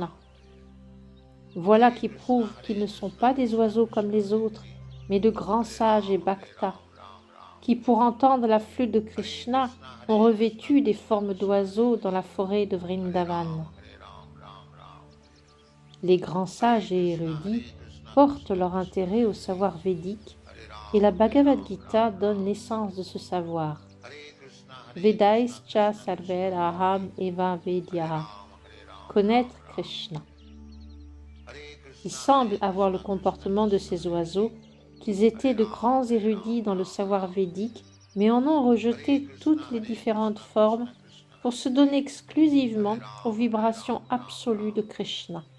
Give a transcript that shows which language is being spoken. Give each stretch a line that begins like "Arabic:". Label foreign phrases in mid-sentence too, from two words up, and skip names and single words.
French: Voilà qui prouve qu'ils ne sont pas des oiseaux comme les autres, mais de grands sages et bhaktas, qui, pour entendre la flûte de Krishna, ont revêtu des formes d'oiseaux dans la forêt de Vrindavan. Les grands sages et érudits portent leur intérêt au savoir védique et la Bhagavad Gita donne l'essence de ce savoir.
Sanskrit: वेदैश्च सर्वेर् अहम् एव वेद्यह.
French: Connaître Krishna. Il semble avoir le comportement de ces oiseaux, qu'ils étaient de grands érudits dans le savoir védique, mais en ont rejeté toutes les différentes formes pour se donner exclusivement aux vibrations absolues de Krishna.